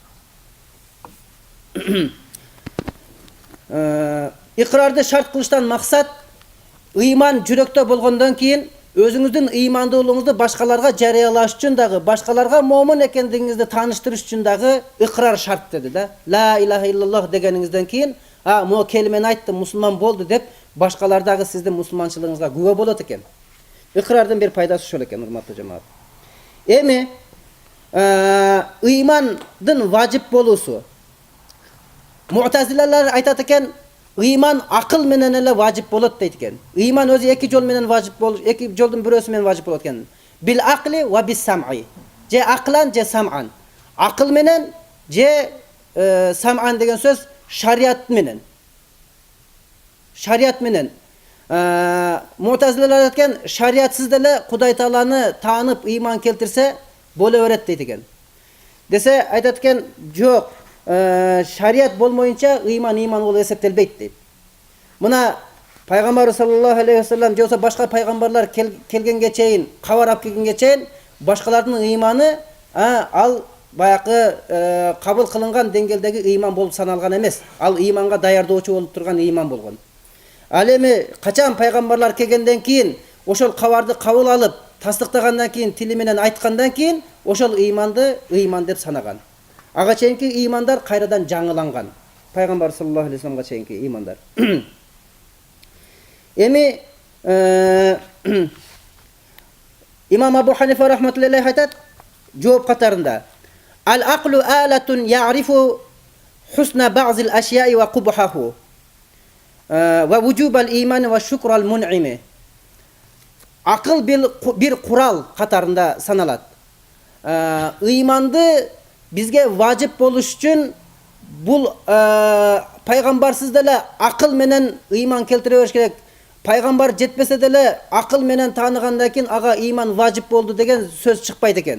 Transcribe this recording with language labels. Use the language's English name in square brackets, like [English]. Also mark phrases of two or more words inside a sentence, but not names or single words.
[Kyrgyz] Иqrарды шарт кылыштан максат ыйман жүрөктө болгондон кийин өзүңүздүн ыймандуулугуңузду башкаларга жарыялаш үчүн дагы, башкаларга момун экендигиңизди тааныштырыш үчүн дагы иqrar шарт деди да. [Arabic] لا إله إلا الله [Kyrgyz] дегениңизден кийин, могу келмени айттым, мусулман болду деп, башкалар дагы сиздин мусулманчылыгыңызга күбө болот экен. Иqrардын бир пайдасы ошол экен, урматтуу жамаат. Эми ыймандын важип болуусу. Mu'tazillar айтат экен, ыйман акыл менен эле важип болот дейт экен. Ыйман өзү эки жол менен важип болуш, эки жолдун бирөөсү менен важип болот экен. [Arabic] بالعقل وبالسمع. [Kyrgyz] Же аклан, же сам'ан. Акыл менен, же сам'ан деген сөз шариат менен. Шариат менен. Mu'tazillar айтат экен, шариатсыз деле Кудай Тааланы таанып ыйман келтирсе боло берет дейт экен. Десе айтат экен, жок. Шариат болмойынча ыйман болуп эсептелбейт дейт. Мына пайгамбар [Arabic] صلى الله عليه وسلم [Kyrgyz] же башка пайгамбарлар келгенге чейин, кабар алып келгенге чейин башкалардын ыйманы ал баякы кабыл кылынган деңгээлдеги ыйман болуп саналган эмес. Ал ыйманга даярдоочу болуп турган ыйман болгон. Ал эми качан пайгамбарлар келгенден кийин ошол кабарды кабыл алып, тастыктагандан кийин, тили менен айткандан кийин ошол ыйманды ыйман деп санаган. Ага чейинки ыймандар кайрадан жаңыланган. пайгамбар [Arabic] صلى الله عليه [Kyrgyz] вассаламга чейинки ыймандар. Эми имам Абу Ханифа [Arabic] رحمة الله عليه [Kyrgyz] айтат жооп катарында: [Arabic] "العقل آلة يعرف حسن بعض الأشياء وقبحها ووجوب الإيمان وشكر المنعم." [Kyrgyz] Акыл бир курал катарында саналат. Ыйманды бизге важип болуш үчүн бул пайгамбарсыз деле акыл менен ыйман келтире бериш керек. Пайгамбар жетпесе деле акыл менен тааныгандан кийин ага ыйман важип болду деген сөз чыкпайт экен.